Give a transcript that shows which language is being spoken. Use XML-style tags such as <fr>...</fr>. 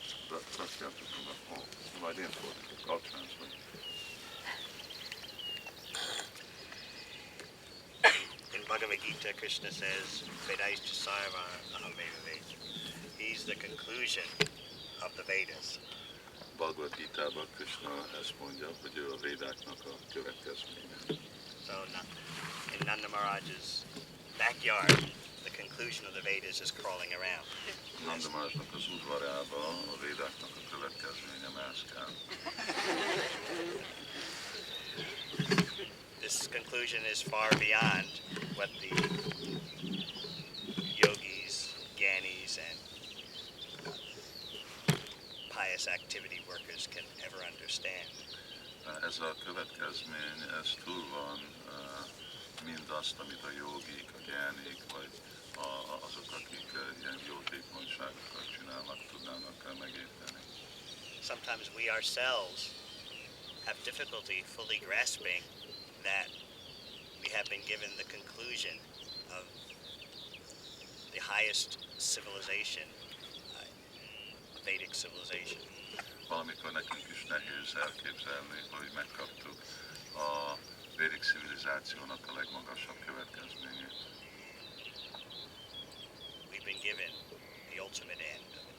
<en>That's after from the home. Well, I didn't for it. I'll translate. In Bhagavad Gita, Krishna says,</en> <sa>Vedaischa Sarva Ahameva Ved.</sa> <en>He's the conclusion of the Vedas.</en> <hu>Bhagavad Gita-ban Krishna ezt mondja, hogy ő a Védáknak a következménye.</hu> <en>So in Nanda Maharaj's backyard, the conclusion of the Vedas is crawling around.</en> <hu>Nanda Maharajnak az udvarában a Védáknak a következménye mászkál.</hu> <en>This conclusion is far beyond what the yogis, gyanis, and pious activity workers can ever understand.</en> <hu>Ez a következmény, ez túl van mindazt, amit a jogik, a gyánik, vagy azok, akik ilyen jótékonyságokat csinálnak, tudnának megérteni.</hu> <en>Sometimes we ourselves have difficulty fully grasping that we have been given the conclusion of the highest civilization, Vedic civilization.</en> <hu>Valamikor nekünk is nehéz elképzelni, hogy megkaptuk a védik civilizációnak a legmagasabb következményét.</hu> <en>We've been given the ultimate end.</en>